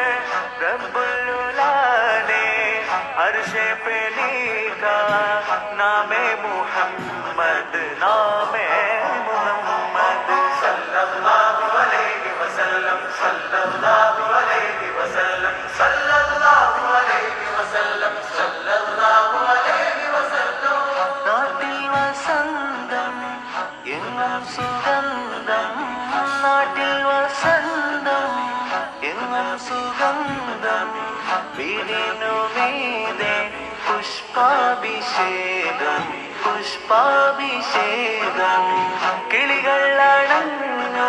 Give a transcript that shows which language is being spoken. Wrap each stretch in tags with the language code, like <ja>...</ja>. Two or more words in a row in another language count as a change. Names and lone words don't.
<ur>ربّ العلا نے عرش پہ لکھا نامِ محمد نامِ محمد</ur> <ar>صلى الله عليه وسلم صلى الله عليه وسلم صلى الله عليه وسلم صلى الله عليه وسلم.</ar> <ml>നാട്ടിൽ വസന്തം എങ്ങും സുഗന്ധം നാട്ടിൽ വസന്തം എങ്ങും സുഗന്ധം വീടിനു മീതെ പുഷ്പാഭിഷേകം പുഷ്പാഭിഷേകം കിളികൾ അണഞ്ഞു</ml>